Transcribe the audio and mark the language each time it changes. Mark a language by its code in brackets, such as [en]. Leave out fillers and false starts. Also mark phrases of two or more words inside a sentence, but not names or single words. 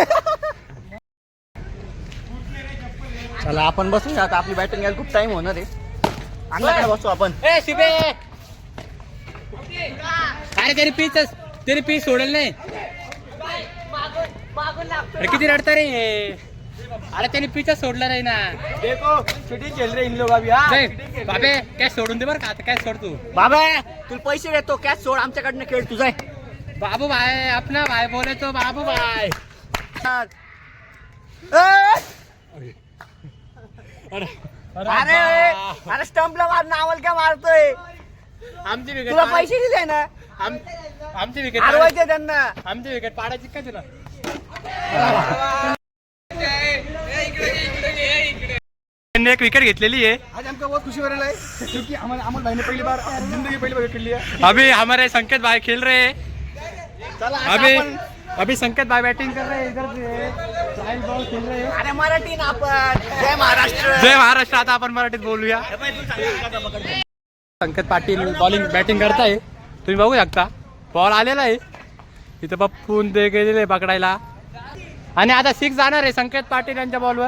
[mr] चला आपण बसून आता, आपली बॅटिंग यायला खूप टाइम होणार आहे. अण्णाकडे बसू आपण. अरे तरी पीस सोडेल नाही. अरे किती रडता रे. अरे त्याने पिचच सोडला नाही ना. [hi] देखो चिटी खेल रे इन लोग अभी. हां [mr] बाबे कॅच सोडून दे बरं का. आता कॅच सोड तू. बाबा तुला पैसे देतो, कॅच सोड, आमच्याकडनं खेळ तुझा. [hi] बाबू भाई अपना भाई बोले तो बाबू भाई. [mr] अरे अरे स्टंपला मार, नावल काय मारतोय. आमची विकेट तुला पैसे दिले ना, आमची विकेट हरवायचे त्यांना. आमची विकेट पाडायची का तुला. एक विकेट घेतलेली है. [hi] आज हमको बहुत खुशी हो रहा है क्योंकि हमारे अमन भाई ने पहली बार जिंदगी पहली बार खेल लिया. अभी हमारे संकेत भाई खेल रहे हैं. [mr] चला आता [hi] अभी संकेत भाई बैटिंग कर रहे हैं. इधर से [en] trial ball [hi] खेल रहे हैं. [mr] अरे मराठी ना आपण. जय महाराष्ट्र. जय महाराष्ट्र. आता आपण मराठीत बोलूया. संकेत पाटील [en] bowling batting [mr] करताय. तुम्ही बघू शकता बॉल आलेला आहे इथं. पप्पून ते गेलेले आहे पकडायला. आणि आता 6 जाणार आहे संकेत पाटील यांच्या बॉलवर.